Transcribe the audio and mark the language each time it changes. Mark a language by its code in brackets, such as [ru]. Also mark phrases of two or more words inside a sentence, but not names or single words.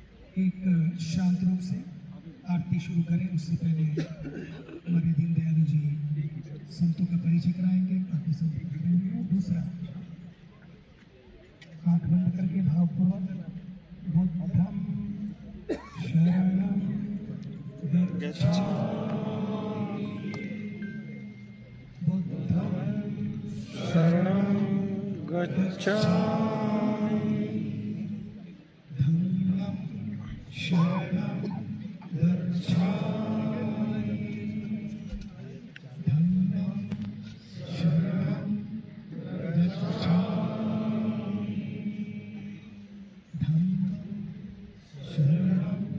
[hi] एक शांत रूप से आरती शुरू करें। उससे पहले हमारे दीनदयाल जी संतों का परिचय कराएंगे, बाकी सब खड़े होंगे। दूसरा, आंख बंद करके भावपूर्वक [pi] बुद्धम शरणम गच्छामि, बुद्धम शरणं गच्छामि, धम्मं शरणं गच्छामि, धम्मं शरणं गच्छामि, धम्मं शरणं